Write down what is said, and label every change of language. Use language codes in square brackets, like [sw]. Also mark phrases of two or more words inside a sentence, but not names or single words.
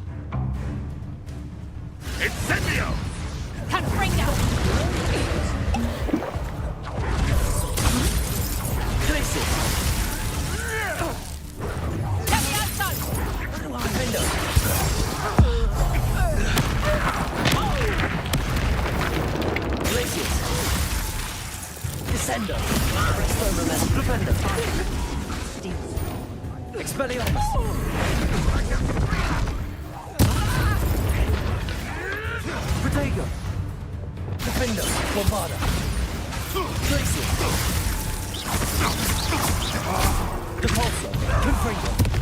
[en] Incendio! Confringo! Let me outside! Descender! Defender! Expelliarmus! Protego! Defender! Bombarda! Tracer! Depulsor! Confringo!